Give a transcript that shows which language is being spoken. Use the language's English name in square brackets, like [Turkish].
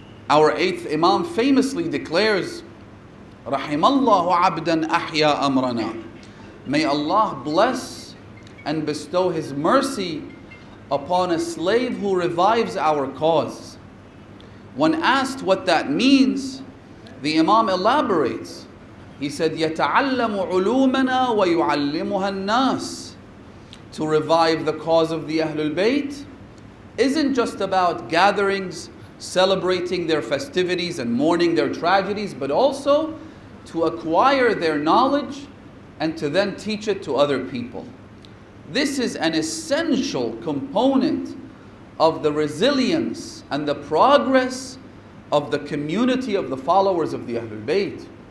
[English] Our eighth Imam famously declares, [Arabic] Rahimallahu abdan ahya amrana. [English] May Allah bless and bestow His mercy upon a slave who revives our cause. When asked what that means, the Imam elaborates. He said, [Arabic] يَتَعَلَّمُ عُلُومَنَا وَيُعَلِّمُهَا النَّاسِ. [English] To revive the cause of the Ahlul Bayt isn't just about gatherings, celebrating their festivities and mourning their tragedies, but also to acquire their knowledge and to then teach it to other people. This is an essential component of the resilience and the progress of the community of the followers of the Ahlul Bayt.